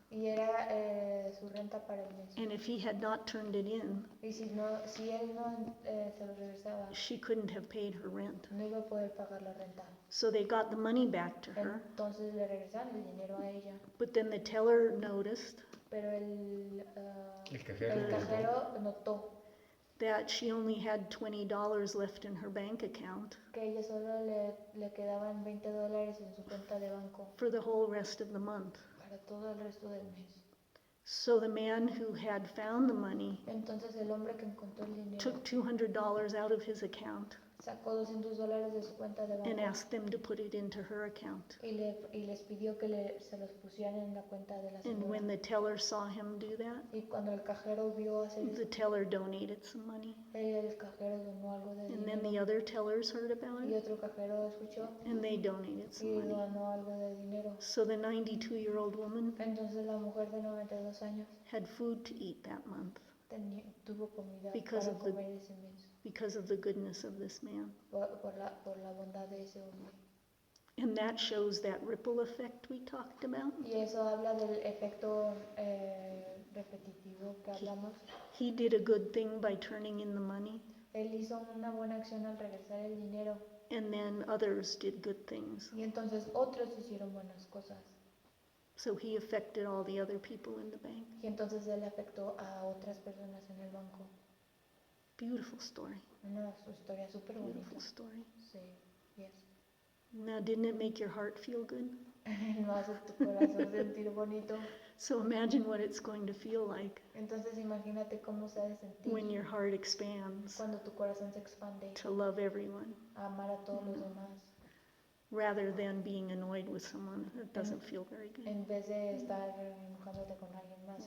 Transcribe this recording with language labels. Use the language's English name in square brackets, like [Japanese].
[Spanish] y era su renta para el mes. [English] And if he had not turned it in, [Spanish] Y si él no se lo regresaba, [English] she couldn't have paid her rent. [Spanish] no iba a poder pagar la renta. [English] So they got the money back to her, [Spanish] Entonces le regresaron el dinero a ella. [English] but then the teller noticed [Spanish] Pero el El cajero. cajero notó [English] that she only had $20 left in her bank account [Spanish] que ella solo le quedaban $20 en su cuenta de banco [English] for the whole rest of the month. [Spanish] para todo el resto del mes. [English] So the man who had found the money [Spanish] Entonces el hombre que encontró el dinero [English] took $200 out of his account [Spanish] sacó $200 de su cuenta de [English] and [Spanish] banco [English] asked them to put it into her account. [Spanish] y les pidió que se los pusieran en la cuenta de la [English] And when [Spanish] señora. [English] the teller saw him do that, [Spanish] Y cuando el cajero vio hacer [English] the [Spanish] eso, [English] teller donated some money. [Spanish] el cajero donó algo de [English] And then the [Spanish] dinero. [English] other tellers heard about [Spanish] Y [English] it, [Spanish] otro cajero escuchó [English] and they donated some [Spanish] y [English] money. [Spanish] donó algo de dinero. [English] So the 92-year-old woman [Spanish] Entonces la mujer de 92 años [English] had food to eat that month [Spanish] tuvo comida [English] Because [Spanish] para [English] of the- [Spanish] comer ese mes [English] because of the goodness of this man. [Spanish] por la bondad de ese hombre. [English] And that shows that ripple effect we talked about. [Spanish] Y eso habla del efecto repetitivo que hablamos. [English] He did a good thing by turning in the money, [Spanish] Él hizo una buena acción al regresar el dinero [English] and then others did good things. [Spanish] y entonces otros hicieron buenas cosas. [English] So he affected all the other people in the bank. [Spanish] Y entonces él afectó a otras personas en el banco. [English] Beautiful story. [Spanish] Una historia súper bonita. [English] Beautiful story. [Spanish] Sí, yes. [English] Now, didn't it make your heart feel good? [Spanish] No hace tu corazón sentir bonito. [English] So imagine what it's going to feel like [Spanish] Entonces imagínate cómo se ha de sentir [English] when your heart expands [Spanish] cuando tu corazón se expande [English] to love everyone, [Spanish] a amar a todos los demás, [English] rather than being annoyed with someone that doesn't feel very good. [Spanish] en vez de estar enojándote con alguien más.